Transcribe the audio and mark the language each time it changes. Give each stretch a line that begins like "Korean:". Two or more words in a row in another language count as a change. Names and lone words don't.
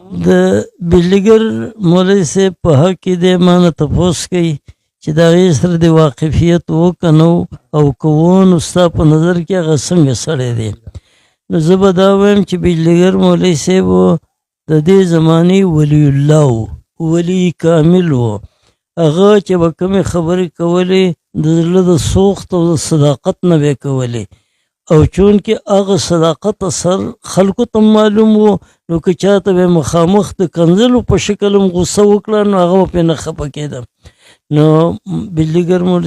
Pashto: د بجلیګر مولوي صاحب په حق کې دی ما نه تپوس کوي چې د هغې سره د واقفیت و که نه او که و نو ستا په نظر کې هغه څنګه سړی دی نو زه به دا وایم چې بجلیګر مولوي صاحب د دې زمانې ولی الله و ولی کامل و هغه چې به کومې خبرې کولې د زړه د سوخت او د صداقت نه به یې کولې او چونکې هغه صداقت اثر خلکو ته معلوم و نو که چاته به مخامخ د کنځلو په شکل هم غوسه وکړه نو هغه به پرې نه خفه کېده نو بجلیګر مولوي